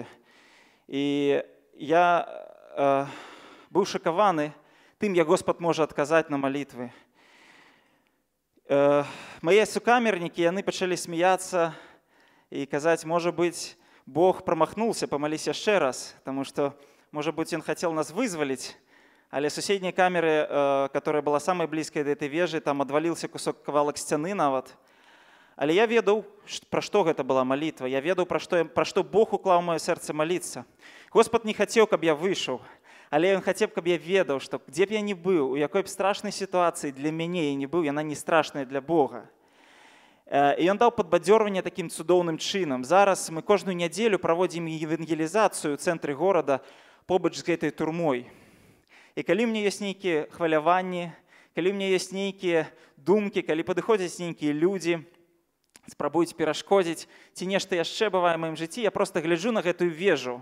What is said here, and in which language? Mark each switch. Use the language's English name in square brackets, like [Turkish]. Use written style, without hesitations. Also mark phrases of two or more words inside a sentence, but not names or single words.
[Belarusian] І я быў шакаваны тым, як Господ можа адказаць на малітвы. Мае сукамернікі, яны пачалі смяяцца і казаць: можа быць, Бог прамахнулся, помолись яшчэ раз, [Russian] потому что, может быть, он хотел нас вызволить, [Belarusian] але суседняй камеры, [Russian] которая была самой близкой до этой вежи, там отвалился [Belarusian] кавалак сцяны нават. Але я ведаў, пра што гэта была молитва, я ведаў, пра што Бог уклаў в маё сэрца молиться. [Russian] Господ не хотел, [Belarusian] каб я выйшаў, але [Russian] он хотел, [Belarusian] каб я ведаў, што дзе б я не быў, у якой б страшнай сітуацыі для мяне я не быў, яна не страшная для Бога. І ён даў падбадзёрванне такім цудоўным чынам. Зараз мы кожную нядзелю праводзім евангелізацыю ў цэнтры горада побач з гэтай турмой. І калі мне ёсць нейкія хваляванні, калі мне ёсць нейкія думкі, калі падыходзяць нейкія людзі, спрабуюць перашкодзіць, ці нешта яшчэ бывае ў маім жыцці, я проста гляджу на гэтую вежу.